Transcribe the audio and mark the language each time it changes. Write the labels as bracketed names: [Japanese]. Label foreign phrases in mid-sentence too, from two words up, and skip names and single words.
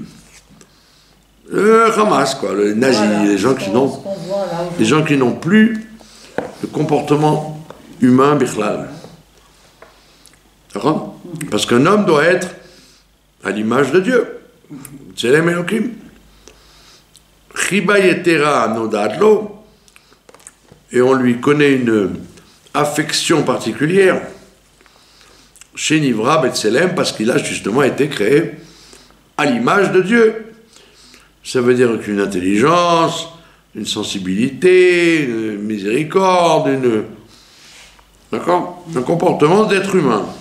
[French] Le Hamas, quoi, le nazi, voilà, les gens qui n'ont plus le comportement humain, bichlal. D'accord? Parce qu'un homme doit être à l'image de Dieu. [Hebrew] צלם אלהים. חיבה יתרה נודעת לו, [French] et on lui connaît une affection particulière chez [Hebrew] נברא בצלם, [French] parce qu'il a justement été créé à l'image de Dieu. Ça veut dire qu'une intelligence, une sensibilité, une miséricorde, d'accord, un comportement d'être humain.